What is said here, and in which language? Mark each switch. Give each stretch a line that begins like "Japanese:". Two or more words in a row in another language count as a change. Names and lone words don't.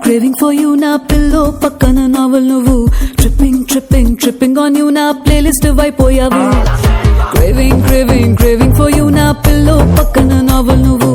English: Falling for you
Telugu: నా పిల్లో పక్కన నావెల్ నువ్వు.
English: Tripping, tripping, tripping on you
Telugu: నా ప్లేలిస్ట్ వైపోయావు.
English: Craving, craving, craving for you
Telugu: నా పిల్లో పక్కన నావెల్ నువ్వు.